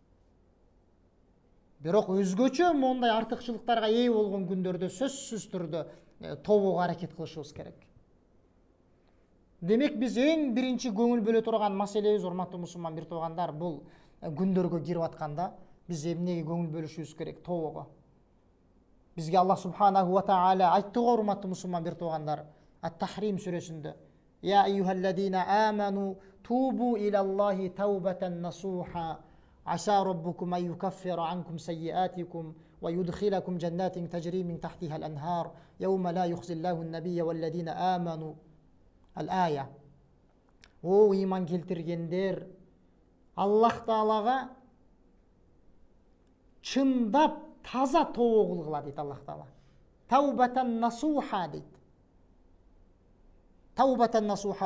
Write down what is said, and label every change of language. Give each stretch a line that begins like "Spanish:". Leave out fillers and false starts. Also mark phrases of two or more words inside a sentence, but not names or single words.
Kyrgyz: Бирок өзгөчө мондай артыкчылыктарга ээ болгон күндөрдө сөзсүз түрдө тобого аракет кылышыбыз керек. Демек биз эң биринчи көңүл бөлө турган маселебиз, урматтуу мусулман бир туугандар, бул күндөргө кирип атканда биз эмнеге көңүл бөлүшүбүз керек? Тобого. Бизге
Arabic: الله سبحانه وتعالى
Kyrgyz: айтты го, урматтуу мусулман бир туугандар,
Arabic: Ат-Тахрим сүрөсүндө: يا أيها الذين آمنوا توبوا إلى الله توبة نصوحا عسى ربكم أن يكفر عنكم سيئاتكم ويدخلكم جنات تجري من تحتها الأنهار يوم لا يخزي الله النبي والذين آمنوا. الآية.
Kyrgyz: О иман келтиргендер, Аллах Таалага чындап таза тобо кылгыла дейт Аллах Таала.
Arabic: توبة نصوحا дейт. توبة نصوحا.